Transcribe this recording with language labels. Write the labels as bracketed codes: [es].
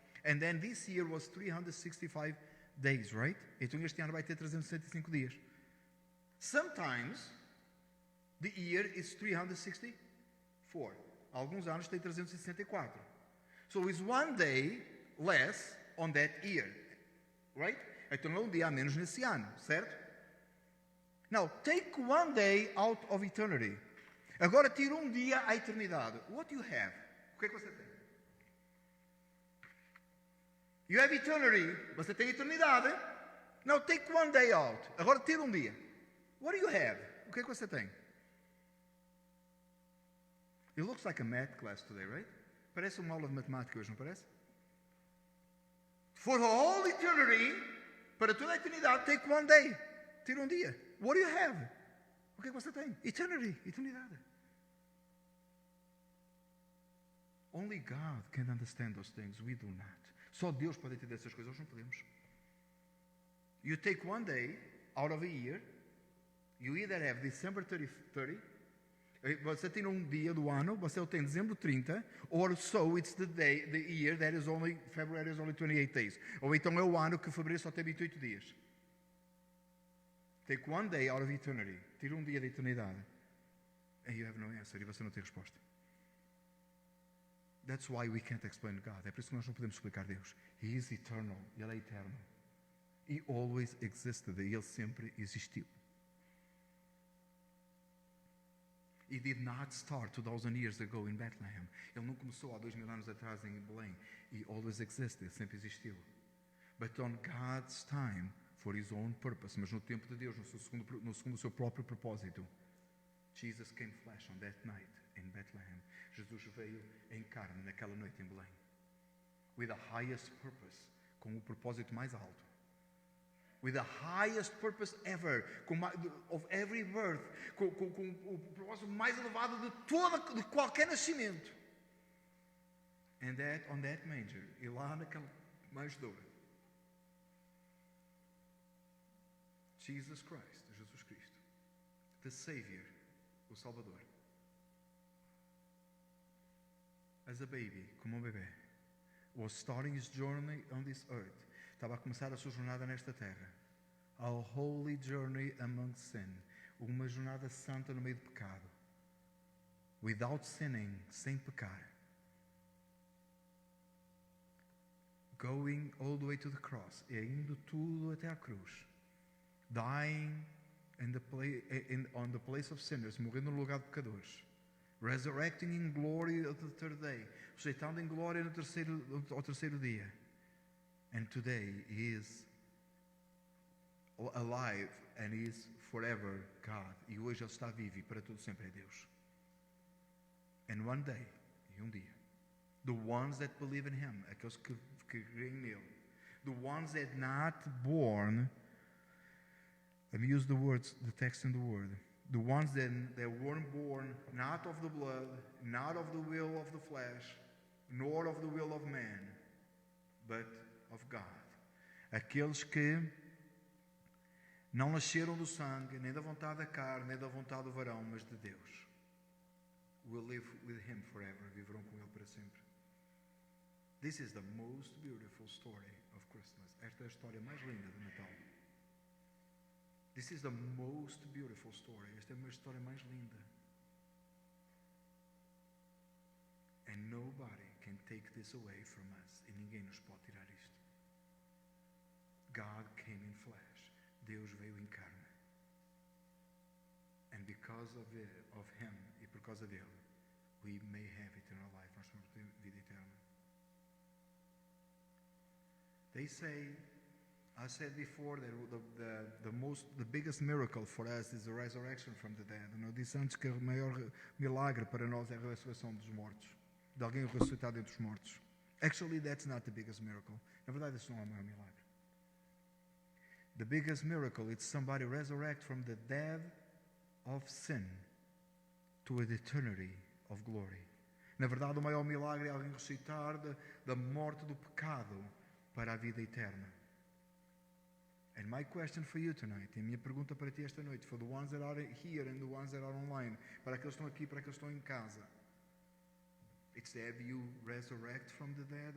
[en] And then this year was 365 days, right? [pt] Então este ano vai ter 365 dias. [en] Sometimes the year is 364. [pt] Alguns anos tem 364. [en] So it's one day less on that year, right? [pt] Então é um dia a menos nesse ano, certo? [en] Now, take one day out of eternity. [pt] Agora tira um dia à eternidade. [en] What do you have? [pt] O que é que você tem? [en] You have eternity. [pt] Você tem eternidade. [en] Now, take one day out. [pt] Agora tira um dia. [en] What do you have? [pt] O que é que você tem? [en] It looks like a math class today, right? [pt] Parece uma aula de matemática hoje, não parece? [en] For the whole eternity, [pt] para toda a eternidade, [en] take one day. [pt] Tira um dia. [en] What do you have? [pt] O que é que você tem? [en] Eternity, eternidade. Only God can understand those things. We do not. [pt] Só Deus pode entender essas coisas. Nós não podemos. [en] You take one day out of a year. You either have December 30. [pt] Você tem um dia do ano. Você tem dezembro 30. [en] Or so it's the year that is only, February is only 28 days. [pt] Ou então é o ano que fevereiro só tem 28 dias. [en] Take one day out of eternity. [pt] Tira um dia da eternidade. [en] And you have no answer. [pt] E você não tem resposta. [en] That's why we can't explain God. [pt] É por isso que nós não podemos explicar Deus. [en] He is eternal. [pt] Ele é eterno. [en] He always existed. [pt] Ele sempre existiu. [en] He did not start 2,000 years ago in Bethlehem. [pt] Ele não começou há 2,000 anos atrás em Belém. [en] He always existed. [pt] Sempre existiu. [en] But on God's time, for his own purpose, [pt] mas no tempo de Deus, no segundo o seu próprio propósito, [en] Jesus came flesh on that night in Bethlehem. [pt] Jesus veio em carne naquela noite em Belém. [en] With the highest purpose, [pt] com o propósito mais alto. [en] With the highest purpose ever, of every birth, [pt] com o propósito mais elevado de qualquer nascimento. [en] And that on that manger, [pt] e lá naquela manjedoura, [en] Jesus Cristo, the Savior, [pt] o Salvador, [en] as a baby, [pt] como bebê, [en] was starting his journey on this earth. [pt] Estava a começar a sua jornada nesta terra. [en] A holy journey among sin. [pt] Uma jornada santa no meio do pecado. [en] Without sinning, [pt] sem pecar. [en] Going all the way to the cross. [pt] E indo tudo até à cruz. [en] Dying on the place of sinners, [pt] morrendo no lugar de pecadores. [en] Resurrecting in glory on the third day. [pt] Ressuscitando em glória ao terceiro dia. [en] And today he is alive and he is forever God. [pt] E hoje ele está vivo e para todo sempre é Deus. [en] And one day, [pt] e um dia, [en] the ones that believe in him, [pt] aqueles que creem nele, [en] the ones that not born, let me use the text in the word. The ones that weren't born not of the blood, not of the will of the flesh, nor of the will of man, but of God. [pt] Aqueles que não nasceram do sangue, nem da vontade da carne, nem da vontade do varão, mas de Deus. [en] Will live with him forever. [pt] Viverão com ele para sempre. [en] This is the most beautiful story of Christmas. [pt] Esta é a história mais linda do Natal. [en] This is the most beautiful story. [pt] Esta é a história mais linda. [en] And nobody can take this away from us. [pt] E ninguém nos pode tirar isto. [en] God came in flesh. [pt] Deus veio em carne. [en] And because of him, [pt] e por causa dele, [en] we may have eternal life. [pt] Nós temos vida eterna. [en] They say, I said before that the biggest miracle for us is the resurrection from the dead. [pt] Eu disse antes que o maior milagre para nós é a ressurreição dos mortos, de alguém ressuscitado entre os mortos. [en] Actually, that's not the biggest miracle. [pt] Na verdade, isso não é o maior milagre. [en] The biggest miracle is somebody resurrect from the death of sin to an eternity of glory. [pt] Na verdade, o maior milagre é alguém ressuscitar da morte do pecado para a vida eterna. [en] And my question for you tonight, [pt] e a minha pergunta para ti esta noite, [en] for the ones that are here and the ones that are online, [pt] para aqueles que estão aqui, para aqueles que estão em casa, [en] it's have you resurrect from the dead?